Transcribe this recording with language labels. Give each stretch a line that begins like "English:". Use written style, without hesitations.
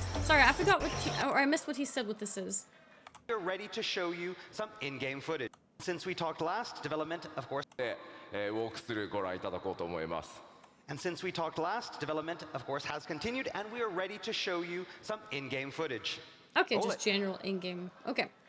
English: Sorry, I forgot what or I missed what he said what this is. We're ready to show you some in-game footage. Since we talked last, development, of course,
Japanese: でウォークスルーご覧いただこうと思います。
English: and since we talked last, development, of course, has continued, and we are ready to show you some in-game footage. Okay, Roll just it. general in-game. Okay.